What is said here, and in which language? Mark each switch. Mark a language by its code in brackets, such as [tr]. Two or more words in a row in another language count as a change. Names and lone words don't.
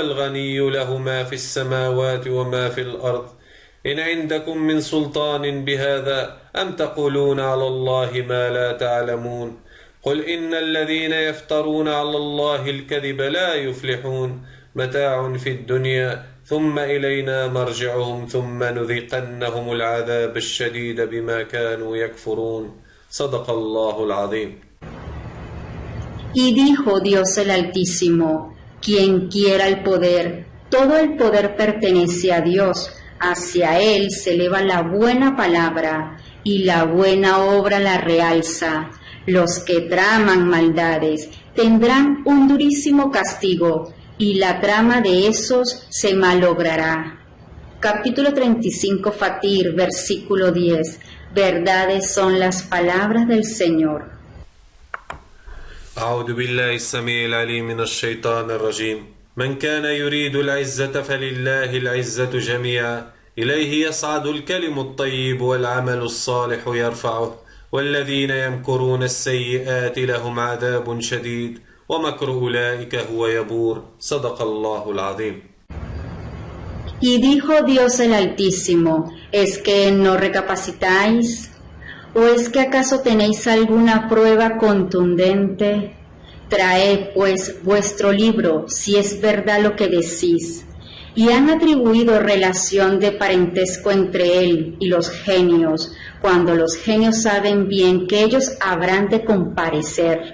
[ar] الغني له ما في السماوات وما في الأرض إن عندكم من سلطان بهذا أم تقولون على الله ما لا تعلمون قل إن الذين يفترون على الله الكذب لا يفلحون متاع في الدنيا ثم إلينا مرجعهم ثم نذيقنهم العذاب الشديد بما كانوا يكفرون صدق الله العظيم. [es] Y dijo Dios el Altísimo: quien quiera el poder, todo el poder pertenece a Dios. Hacia Él se eleva la buena palabra y la buena obra la realza. Los que traman maldades tendrán un durísimo castigo y la trama de esos se malogrará. Capítulo 35. Fatir, versículo 10. Verdades son las palabras del Señor. [ar] أعوذ بالله السميع العليم من الشيطان الرجيم من كان يريد العزة فلله العزة جميعا إليه يصعد الكلم الطيب والعمل الصالح يرفعه والذين يمكرون السيئات لهم عذاب شديد ومكر أولئك هو يبور صدق الله العظيم. [es] Y dijo Dios el Altísimo, ¿es que no recapacitáis? ¿O es que acaso tenéis alguna prueba contundente? Traed pues vuestro libro, si es verdad lo que decís. Y han atribuido relación de parentesco entre él y los genios, cuando los genios saben bien que ellos habrán de comparecer.